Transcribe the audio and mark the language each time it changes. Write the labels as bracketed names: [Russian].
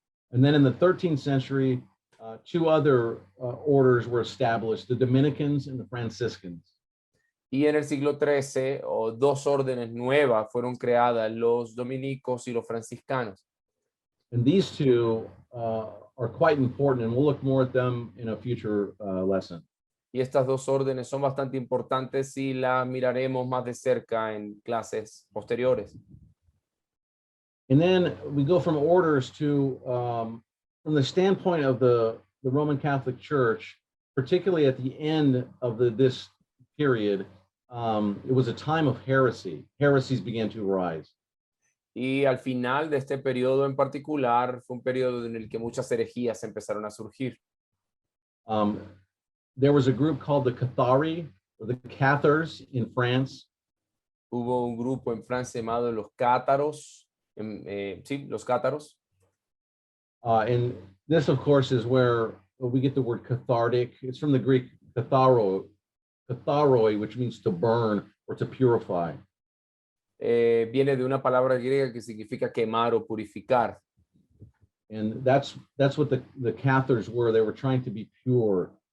[English] And then in the 13th century, two other orders were established, the Dominicans and the Franciscans. [Spanish] Y en el siglo XIII, dos órdenes nuevas fueron creadas, los dominicos y los franciscanos. [English] And these two are quite important, and we'll look more at them in a future lesson. [Spanish] Y estas dos órdenes son bastante importantes y las miraremos más de cerca en clases posteriores. [English] And then we go from orders to, from the standpoint of the Roman Catholic Church, particularly at the end of this period, it was a time of heresy. Heresies began to rise. [Spanish] Y al final de este periodo en particular, fue un periodo en el que muchas herejías empezaron a surgir. [English] There was a group called the Cathari, or the Cathars in France. [Spanish] Hubo un grupo en Francia llamado los cátaros, sí, los cátaros. [English] And this, of course, is where we get the word cathartic. It's from the Greek katharoi, which means to burn or to purify. [Spanish] Viene de una palabra griega que significa quemar o purificar. [English] And that's what the Cathars were. They were trying to be pure.